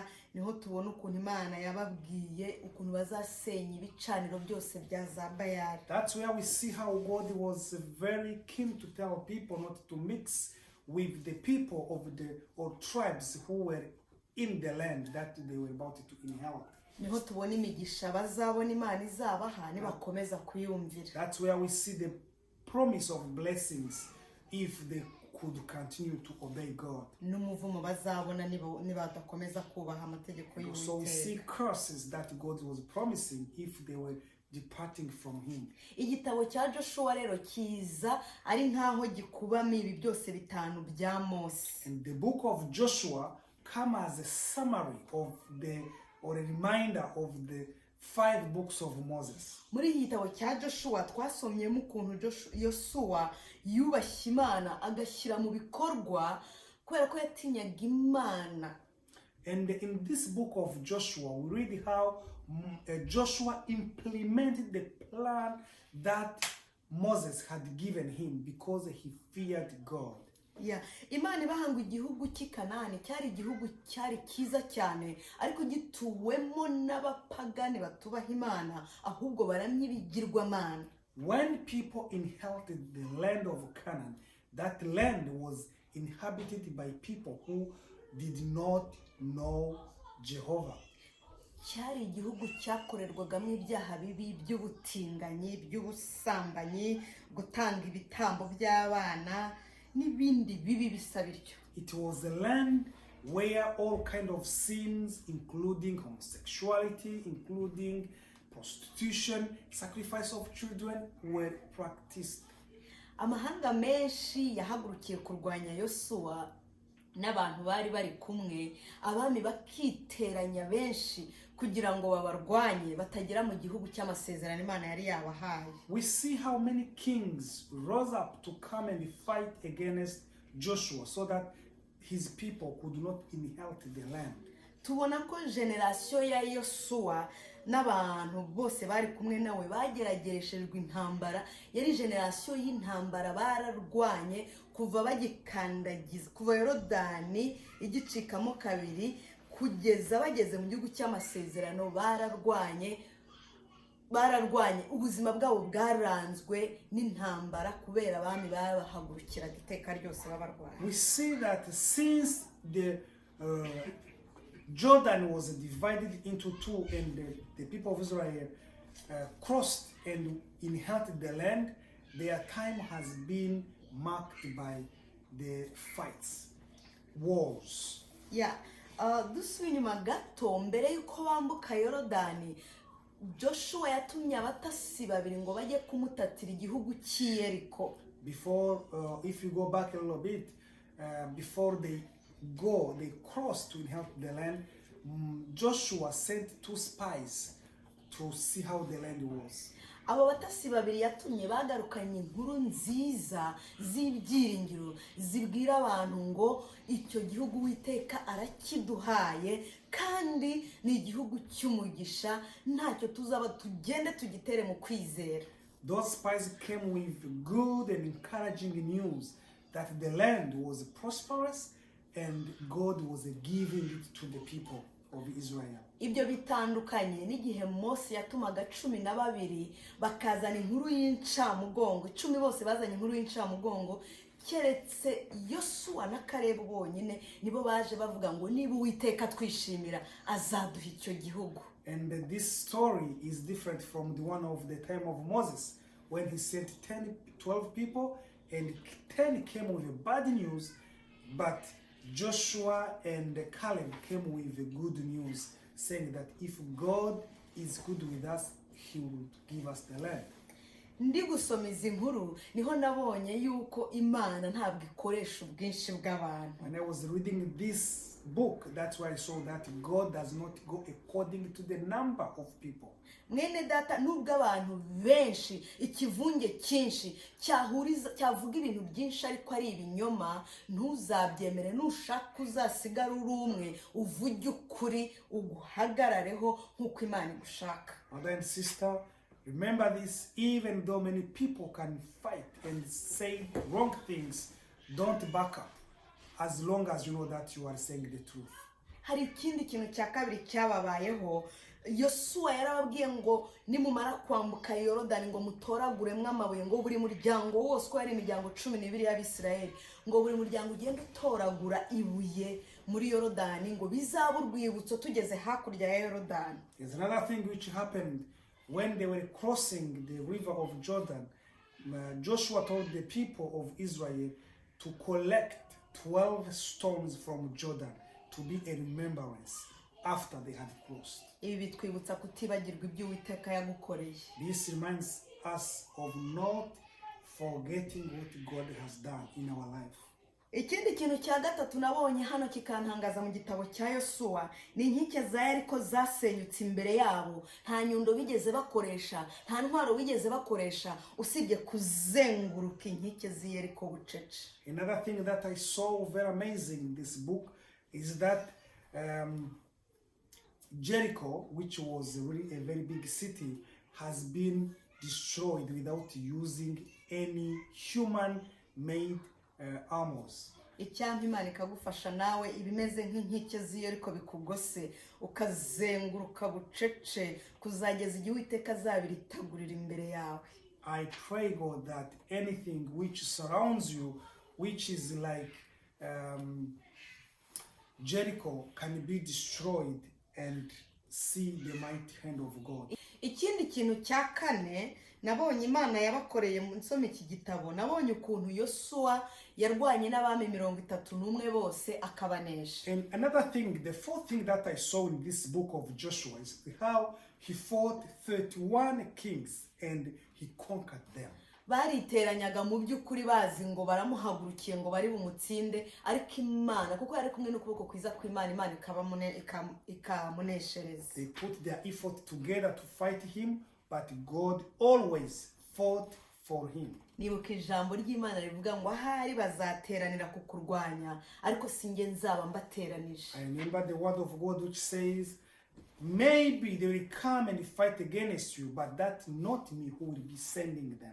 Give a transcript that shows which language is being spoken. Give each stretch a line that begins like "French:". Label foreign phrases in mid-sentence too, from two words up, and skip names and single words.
Kinyarwanda: Niho tubona ukuntu Imana yababwiye ukuntu bazasenya ibicaniro byose bya za Bayali.
English: That's where we see how God was very keen to tell people not to mix with the people of the or tribes who were in the land that they were about to inherit.
Kinyarwanda: Niho tubona imigisha bazabona Imana izabaha nibakomeza kuyumvira.
English: That's where we see the promise of blessings if they could continue to obey God.
Kinyarwanda: N'umuvumo bazabona nibadakomeza kubaha amategeko y'Uwiteka.
English: So we see curses that God was promising if they were departing from him.
Kinyarwanda: Igitabo cya Joshua rero kiza ari nkaho gikubamo ibi byose bitanu bya Mose.
English: And the book of Joshua come as a summary of or a reminder of the 5 books of Moses.
Kinyarwanda: Muri iki gitabo cya Joshua twasomyemo ukuntu Yosuwa yubashye Imana agashyira mu bikorwa kubera ko yatinyaga Imana.
English: And in this book of Joshua, we read how Joshua implemented the plan that Moses had given him because he feared God. Yeah.
Kinyarwanda: Imana ibahanga igihugu cy'Ikanani cyari igihugu cyari kiza cyane ariko gituwemo n'abapagani batubaha Imana ahubwo baramye ibigirwamana.
English: When people inherited the land of Canaan, that land was inhabited by people who did not know Jehovah.
Kinyarwanda: Cyari igihugu cyakorerwagamo ibyaha bibi by'ubutinganyi, by'ubusambanyi, gutanga ibitambo by'abana n'ibindi bibi bisa bityo.
English: It was a land where all kind of sins, including homosexuality, including prostitution, sacrifice of children, were practiced.
Kinyarwanda: Amahanga menshi yahagurukiye kurwanya Yosuwa n'abantu bari bari kumwe, abami bakiteranya benshi kugira ngo babarwanye batagera mu gihugu cy'amasezerano Imana yari yabahaye.
English: We see how many kings rose up to come and fight against Joshua so that his people could not inherit the land.
Kinyarwanda: Tubona ko generation ya Yosuwa n'abantu bose bari kumwe nawe bageragereshejwe intambara, yari generation y'intambara bararwanye kuva bagikandagiza kuva Yorodani igicikamo kabiri kugeza bageze mu gihugu cy'amasezerano bararwanye bararwanye ubuzima bwabo bwaranzwe n'intambara kubera abami babahagurukiraga iteka ryose babarwanya.
English: We see that since the Jordan was divided into two and the people of Israel crossed and inherited the land, their time has been marked by the fights, wars.
Kinyarwanda: Dusubiye inyuma gato mbere yuko bambuka Yorodani, Joshua yatumye abatasi babiri ngo bajye kumutatira igihugu cy'Yeriko.
English: Before, if you go back a little bit, before they crossed to inherit the land, Joshua sent 2 spies to see how the land was.
Kinyarwanda: Abo batasi babiri yatumye bagarukanye inkuru nziza z'ibyiringiro zibwira abantu ngo icyo gihugu Uwiteka arakiduhaye kandi ni igihugu cy'umugisha, ntacyo tuzaba tugende tugitere mu kwizera.
English: Those spies came with good and encouraging news that the land was prosperous and God was giving it to the people of Israel.
Kinyarwanda: Ibyo bitandukanye n'igihe Mose yatumaga 12 bakazana inkuru y'incamugongo, 10 bose bazanye inkuru y'incamugongo, keretse Yosuwa na Kalebu bonyine nibo baje bavuga ngo niba Uwiteka twishimira azaduha icyo gihugu.
English: And this story is different from the one of the time of Moses, when he sent 12 people and 10 came with bad news, but Joshua and Caleb came with good news, saying that if God is good with us, he will give us the land.
Kinyarwanda: Ndi gusoma izi nkuru niho nabonye yuko Imana ntabwo ikoresha ubwinshi bw'abantu.
English: When I was reading this book, that's why I saw that God does not go according to the number of people.
Kinyarwanda: Mwene data, nubwo abantu benshi ikivunge cyinshi cyavuga ibintu byinshi ariko ari ibinyoma, ntuzabyemere. Nushaka uzasigara uri umwe uvuge ukuri uguhagarareho nk'uko Imana igushaka.
English: Brother and sister, remember this, even though many people can fight and say wrong things, don't back up as long as you know that you are saying the truth.
Kinyarwanda: Hari ikindi kintu cya kabiri cyababayeho. Yosuwa yarababwiye ngo nimumara kwambuka Yorodani ngo mutoraguremwe amabuye, ngo buri muryango wose ko ari imiryango 12 y'Abisirayeli, ngo buri muryango ugende utoragura ibuye muri Yorodani ngo bizaba urwibutso tugeze hakurya ya Yorodani.
English: There's another thing which happened when they were crossing the river of Jordan. Joshua told the people of Israel to collect 12 stones from Jordan to be a remembrance after they had crossed.
Kinyarwanda: Ibi bitwibutsa kutibagirwa ibyo Uwiteka yagukoreye.
English: This reminds us of not forgetting what God has done in our life.
Kinyarwanda: Ikindi kintu cya gatatu nabonye hano kikantangaza mu gitabo cya Yosuwa ni inkike za Yeriko zasenyutse imbere yabo. Nta nyundo bigeze bakoresha, nta ntwaro bigeze bakoresha usibye kuzenguruka inkike z'Yeriko bucece.
English: Another thing that I saw very amazing in this book is that Jericho, which was really a very big city, has been destroyed without using any human-made armors.
Kinyarwanda: Icyampa Imana ikagufasha nawe ibimeze nk'inkike z'Yeriko bikugose ukazenguruka bucece kuzageza igihe Uwiteka azabiritagurira imbere yawe.
English: I pray, God, that anything which surrounds you, which is like Jericho, can be destroyed and see the mighty hand of God.
Kinyarwanda: Ikindi kintu cya kane nabonye Imana yabakoreye mu nsoma iki gitabo, nabonye ukuntu Yosuwa yarwanye n'abami 31 bose akabanesha.
English: And another thing, the fourth thing that I saw in this book of Joshua is how he fought 31 kings and he conquered them.
Kinyarwanda: Bariteranyaga mu by'ukuri bazi ngo baramuhagurukiye ngo bari bumutsinde, ariko Imana kuko yari kumwe n'ukuboko kwiza kw'Imana, Imana ikamuneshereza.
English: They put their effort together to fight him, but God always fought for him.
Kinyarwanda: Nibuka ijambo ry'Imana rivuga ngo ahari bazateranira kukurwanya ariko singe nzaba mbateranije.
English: I remember the word of God which says, maybe they will come and fight against you, but that's not me who will be sending them.